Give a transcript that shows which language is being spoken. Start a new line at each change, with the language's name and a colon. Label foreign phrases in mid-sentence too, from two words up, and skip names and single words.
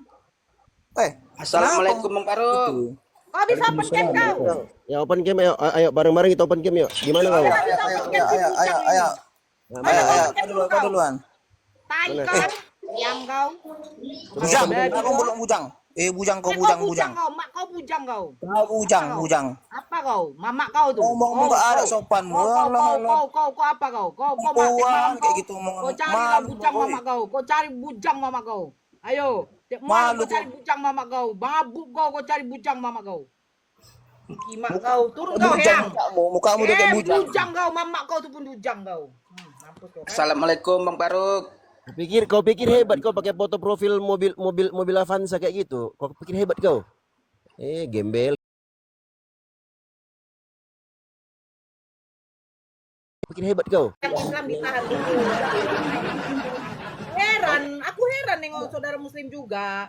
Indonesian: Assalamualaikum Bang Faruk. Kau bisa
English: open cam
Indonesian: kau. Ya
English: open cam,
Indonesian: ayo bareng-bareng kita
English: open cam
Indonesian: yuk. Gimana kau? Ayo. Kau duluan. Tai kau, diam kau. Bujang, aku belum bujang. Bujang. Kau, mak kau bujang kau. Kau bujang. Apa kau? Mamak kau tuh. Ngomong nggak ada sopanmu. Kau apa kau? Kau Puan kayak gitu Kau carilah bujang mamak kau. Kau cari bujang mamak kau. Ayo, malu kau cari bujang mamak kau. Mabuk kau cari bujang mamak kau. Kimak kau, turun kau Heang. Mukamu udah kayak bujang. Bujang kau, mamak kau tuh pun bujang kau. Assalamualaikum Bang Faruk. Kau pikir hebat kau pakai foto profil mobil Avanza kayak gitu. Kau pikir hebat kau? Gembel. Pikir hebat kau? Yang Islam ditahan dulu. Aku heran nengok saudara Muslim juga.